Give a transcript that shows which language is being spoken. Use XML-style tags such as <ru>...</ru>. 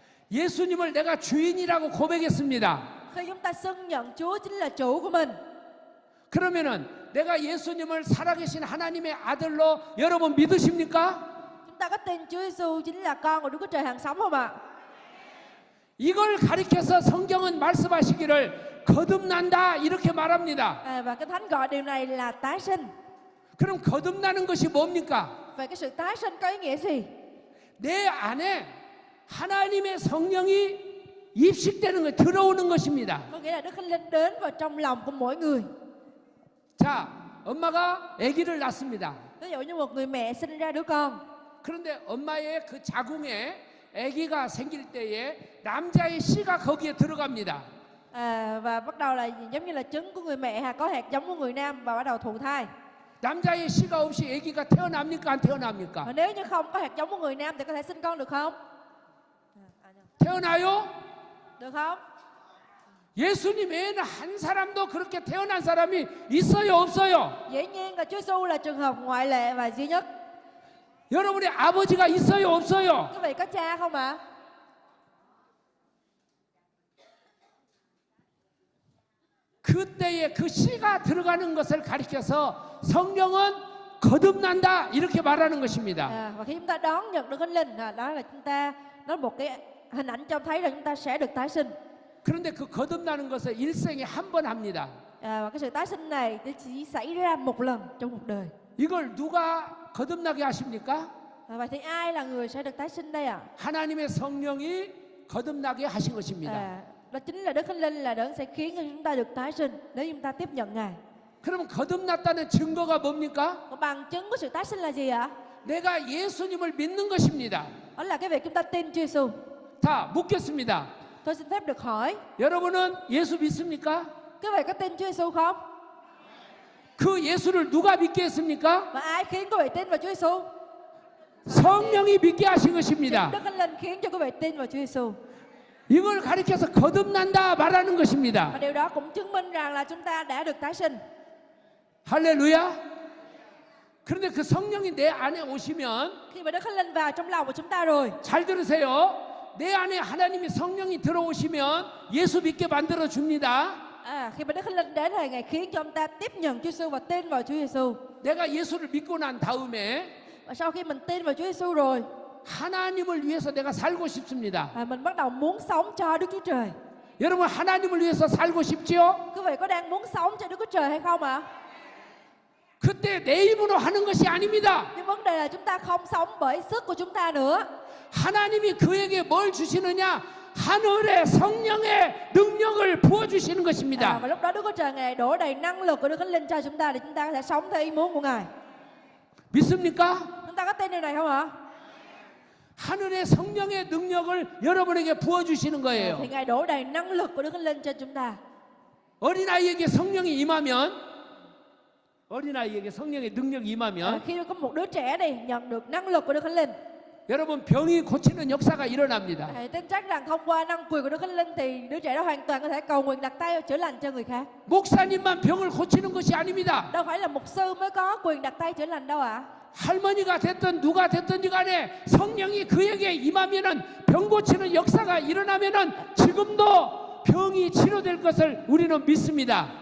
<ko>예수님을 내가 주인이라고 고백했습니다.</ko> <vi>Khi chúng ta xưng nhận Chúa chính là chủ của mình,</vi> <ko>그러면은 내가 예수님을 살아계신 하나님의 아들로 여러분 믿으십니까?</ko> <vi>chúng ta có tin Chúa Giêsu chính là con của Đức Chúa Trời hàng sống không ạ?</vi> <ko>이걸 가리켜서 성경은 말씀하시기를 거듭난다 이렇게 말합니다.</ko> <vi>Và Kinh Thánh gọi điều này là tái sinh.</vi> <ko>그럼 거듭나는 것이 뭡니까?</ko> <vi>Vậy cái sự tái sinh có ý nghĩa gì?</vi> <ko>내 안에 하나님의 성령이 입식되는 것, 들어오는 것입니다.</ko> <vi>Có nghĩa là Đức Thánh Linh đến vào trong lòng của mỗi người.</vi> <ko>자, 엄마가 아기를 낳습니다.</ko> <vi>Ví dụ như một người mẹ sinh ra đứa con,</vi> <ko>그런데 엄마의 그 자궁에 아기가 생길 때에 남자의 씨가 거기에 들어갑니다.</ko> <vi>và bắt đầu là giống như là trứng của người mẹ có hạt giống của người nam và bắt đầu thụ thai.</vi> <ko>남자의 씨가 없이 아기가 태어납니까? 안 태어납니까?</ko> <vi>Và nếu như không có hạt giống của người nam thì có thể sinh con được không?</vi> <ko>태어나요?</ko> <vi>Được không?</vi> <ko>예수님 외에는 한 사람도 그렇게 태어난 사람이 있어요, 없어요?</ko> <vi>Dĩ nhiên là Chúa Giêsu là trường hợp ngoại lệ và duy nhất.</vi> <ko>여러분의 아버지가 있어요, 없어요?</ko> <vi>Quý vị có cha không ạ?</vi> <ko>그때에 그 씨가 들어가는 것을 가리켜서 성령은 거듭난다 이렇게 말하는 것입니다.</ko> <vi>Và khi chúng ta đón nhận Đức Thánh Linh, đó là chúng ta, đó là một cái hình ảnh cho thấy là chúng ta sẽ được tái sinh.</vi> <ko>그런데 그 거듭나는 것을 일생에 한 번 합니다.</ko> <vi>Và cái sự tái sinh này chỉ xảy ra một lần trong một đời.</vi> <ko>이걸 누가 거듭나게 하십니까?</ko> <vi>Vậy thì ai là người sẽ được tái sinh đây ạ?</vi> <ko>하나님의 성령이 거듭나게 하신 것입니다.</ko> <vi>Đó chính là Đức Thánh Linh là đấng sẽ khiến cho chúng ta được tái sinh nếu chúng ta tiếp nhận Ngài.</vi> <ko>그러면 거듭났다는 증거가 뭡니까?</ko> <vi>Còn bằng chứng của sự tái sinh là gì ạ?</vi> <ko>내가 예수님을 믿는 것입니다.</ko> <vi>Đó là cái việc chúng ta tin Chúa Giêsu.</vi> <ko>다 묻겠습니다.</ko> <vi>Tôi xin phép được hỏi,</vi> <ko>여러분은 예수 믿습니까?</ko> <vi>quý vị có tin Chúa Giêsu không?</vi> <ko>그 예수를 누가 믿게 했습니까?</ko> <vi>Và ai khiến quý vị tin vào Chúa Giêsu?</vi> <ko>성령이 믿게 하신</ko> <vi>Chính</vi> <ko>것입니다.</ko> <vi>Đức Thánh Linh khiến cho quý vị tin vào Chúa Giêsu.</vi> <ko>이걸 가리켜서 거듭난다 말하는</ko> <vi>Và</vi> <ko>것입니다.</ko> <vi>điều đó cũng chứng minh rằng là chúng ta đã được tái sinh.</vi> <ko>할렐루야. 그런데 그 성령이 내 안에 오시면</ko> <vi>Khi mà Đức Thánh Linh vào trong lòng của chúng ta rồi,</vi> <ko>잘 들으세요. 내 안에 하나님이 성령이 들어오시면 예수 믿게 만들어 줍니다.</ko> <vi>khi mà Đức Thánh Linh đến thì Ngài khiến cho chúng ta tiếp nhận Chúa Giêsu và tin vào Chúa Giêsu.</vi> <ko>내가 예수를 믿고 난 다음에</ko> <vi>Và sau khi mình tin vào Chúa Giêsu rồi,</vi> <ko>하나님을 위해서 내가 살고 싶습니다.</ko> <vi>mình bắt đầu muốn sống cho Đức Chúa Trời.</vi> <ko>여러분 하나님을 위해서 살고 싶지요?</ko> <vi>Quý vị có đang muốn sống cho Đức Chúa Trời hay không ạ?</vi> <ko>그때 내 힘으로 하는 것이 아닙니다.</ko> <vi>Nhưng vấn đề là chúng ta không sống bởi sức của chúng ta nữa.</vi> <ko>하나님이 그에게 뭘 주시느냐? 하늘의 성령의 능력을 부어 주시는 것입니다.</ko> <vi>Và lúc đó Đức Chúa Trời Ngài đổ đầy năng lực của Đức Thánh Linh cho chúng ta để chúng ta có thể sống theo ý muốn của Ngài.</vi> <ko>믿습니까?</ko> <vi>Chúng ta có tin điều này không ạ?</vi> <ko>하늘의 성령의 능력을 여러분에게 부어 주시는 거예요.</ko> <vi>Thì Ngài đổ đầy năng lực của Đức Thánh Linh cho chúng ta.</vi> <ko>어린아이에게 성령이 임하면 어린아이에게 성령의 능력이 임하면</ko> <vi>Khi có một đứa trẻ này nhận được năng lực của Đức Thánh Linh,</vi> <ko>여러분 병이 고치는 역사가 일어납니다.</ko> <vi>hãy tin chắc rằng thông qua năng quyền của Đức Thánh Linh thì đứa trẻ đó hoàn toàn có thể cầu nguyện đặt tay chữa lành cho người khác.</vi> <ko>목사님만 병을 고치는 것이 아닙니다.</ko> <vi>Đâu phải là mục sư mới có quyền đặt tay chữa lành đâu ạ.</vi> <ko>할머니가 됐든 누가 됐든지 간에 성령이 그에게 임하면은 병 고치는 역사가 일어나면은 지금도 병이 치료될 것을 우리는 믿습니다.</ko>